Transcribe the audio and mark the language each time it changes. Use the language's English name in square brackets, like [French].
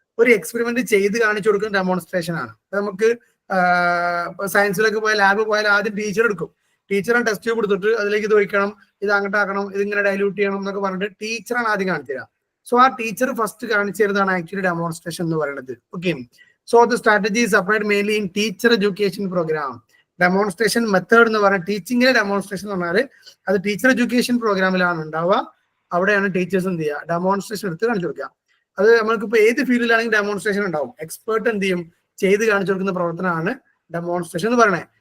[Malayalam] ഒരു എക്സ്പെരിമെന്റ് ചെയ്ത് കാണിച്ചു കൊടുക്കുന്ന ഡെമോൺസ്ട്രേഷൻ ആണ്. നമുക്ക് സയൻസിലൊക്കെ പോയാൽ ലാബ് പോയാൽ ആദ്യം ടീച്ചർ എടുക്കും, ടീച്ചറെ ടെസ്റ്റ് ട്യൂബ് എടുത്തിട്ട് അതിലേക്ക് ഇത് വയ്ക്കണം, ഇത് അങ്ങോട്ടാക്കണം, ഇതിങ്ങനെ ഡൈല്യൂട്ട് ചെയ്യണം എന്നൊക്കെ പറഞ്ഞിട്ട് ടീച്ചറാണ് ആദ്യം കാണിച്ചു തരിക. സോ ആ ടീച്ചർ ഫസ്റ്റ് കാണിച്ചു തരുന്നതാണ് ആക്ച്വലി ഡെമോൺസ്ട്രേഷൻ എന്ന് പറയുന്നത്. [English] Okay, so the strategy is applied mainly in teacher education program. [Malayalam] Demonstration method എന്ന് പറഞ്ഞാൽ ടീച്ചിങ്ങിലെ ഡെമോൺസ്ട്രേഷൻ എന്ന് പറഞ്ഞാൽ അത് ടീച്ചർ എഡ്യൂക്കേഷൻ പ്രോഗ്രാമിലാണ് ഉണ്ടാവുക. അവിടെയാണ് ടീച്ചേഴ്സ് എന്ത് ചെയ്യുക, ഡെമോൺസ്ട്രേഷൻ എടുത്ത് കാണിച്ചു കൊടുക്കുക. അത് നമ്മൾക്കിപ്പോൾ ഏത് ഫീൽഡിലാണെങ്കിൽ ഡെമോൺസ്ട്രേഷൻ ഉണ്ടാവും. എക്സ്പേർട്ട് എന്ത് ചെയ്യും, ചെയ്ത് കാണിച്ചു കൊടുക്കുന്ന പ്രവർത്തനമാണ് ഡെമോൺസ്ട്രേഷൻ എന്ന് പറയുന്നത്.